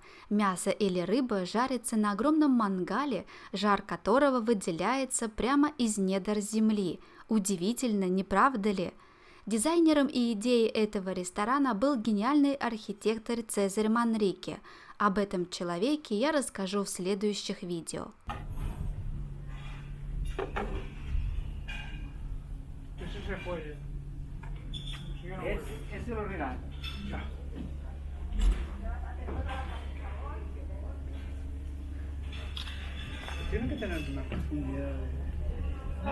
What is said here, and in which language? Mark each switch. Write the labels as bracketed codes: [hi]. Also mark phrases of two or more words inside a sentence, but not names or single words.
[ru] Мясо или рыба жарится на огромном мангале, жар которого выделяется прямо из недр земли. Удивительно, не правда ли? Дизайнером и идеей этого ресторана был гениальный архитектор Цезарь Манрике. Об этом человеке я расскажу в следующих видео. [es] Ese lo regalo. Tiene que tener una profundidad de...